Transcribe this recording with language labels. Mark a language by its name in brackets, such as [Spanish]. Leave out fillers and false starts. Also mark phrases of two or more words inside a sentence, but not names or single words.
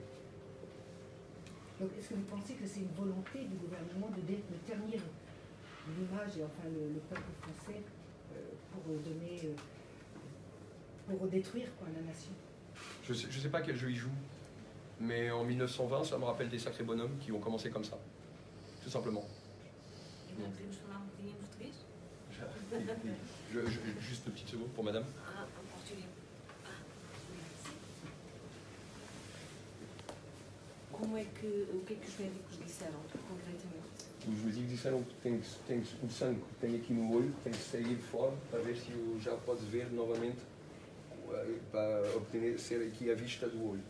[French] Donc, est-ce que vous pensez que c'est une volonté du gouvernement de ternir l'image et enfin le peuple français pour détruire quoi, la nation? Je sais pas quel jeu ils jouent, mais en 1920, ça me rappelle des sacrés bonhommes qui ont commencé comme ça, tout simplement. [Portuguese] E não podemos falar um bocadinho em português? [French] Juste une petite seconde pour madame. [Portuguese] Ah, em português. Ah, como é que, o que é que os médicos disseram, concretamente? Os médicos disseram que o sangue que tem aqui no olho tem que sair fora para ver se já pode ver novamente, para obter ser aqui a vista do olho.